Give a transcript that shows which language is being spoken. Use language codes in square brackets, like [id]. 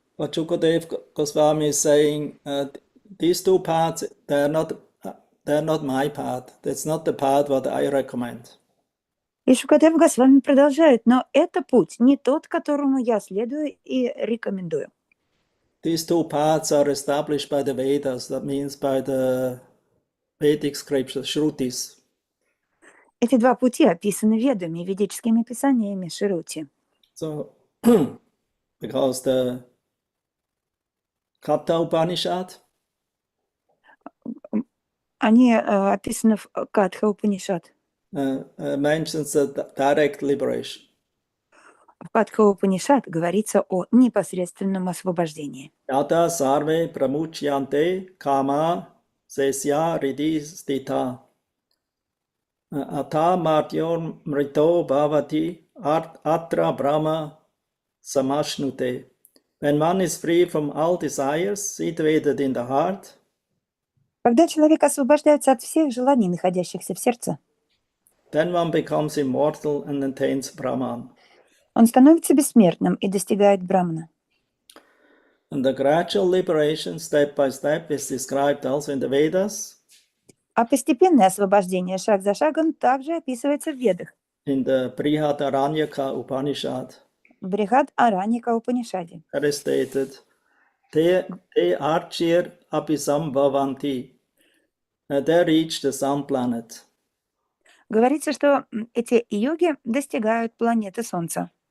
[en] But Shukadeva Goswami is saying these two paths, they're not my path. That's not the path what I recommend. [ru] И Шукадев Госвами продолжает, но это путь не тот, которому я следую и рекомендую. [en] These two paths are established by the Vedas. That means by the Vedic scriptures, Shrutis. [ru] Эти два пути описаны ведами, ведическими писаниями Шрути. [en] So, because the Katha Upanishad, [ru] Они описаны в Катха Упанишад. [en] mentions the direct liberation. [ru] В Катха Упанишад говорится о непосредственном освобождении. [sa] Yata sarve pramuchyante kama sesya ridhi stita. Ata martyon mrito bhavati atra brahma samashnute. [en] When one is free from all desires situated in the heart, [ru] Когда человек освобождается от всех желаний, находящихся в сердце, [en] then one becomes immortal and attains Brahman. [ru] он становится бессмертным и достигает Брамана. [en] And the gradual liberation, step by step, is described also in the Vedas. [ru] А постепенное освобождение шаг за шагом также описывается в Ведах, [en] In the Brihadaranyaka Upanishad, [ru] в Брихад Араньяка Упанишаде. [en] that is stated, [sa] Te archir abhisambhavanti. [en] They reach the sun planet. [ru] Говорится, что эти йоги достигают планеты Солнца.